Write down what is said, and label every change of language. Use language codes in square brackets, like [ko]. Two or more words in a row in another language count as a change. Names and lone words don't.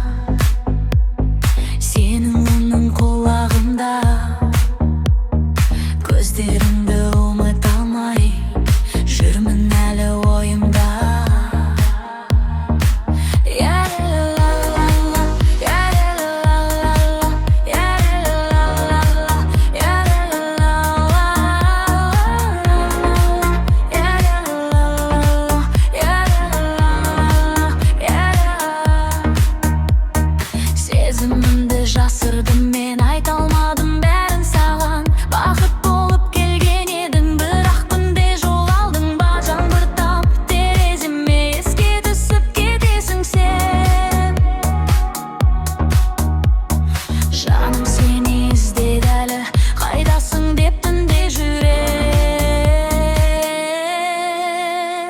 [uz] sening o'rning qulog'imda. Ko'zlaringni unutamay, [kk] жүрмін әлі ойымda. Ya-la-la-la-la, ya-la-la-la-la, ya-la-la-la-la, ya-la-la-la-la, ya-la-la-la-la. Сезімімді жасырдым, мен айта алмадым бәрін саған. Бақыт болып келген едің, бірақ күнде жоғалдың ба? Жаңбыртап тереземе еске түсіп кетесің сен. Жаным сені іздеді әлі, қайдасың деп түнде жүрем.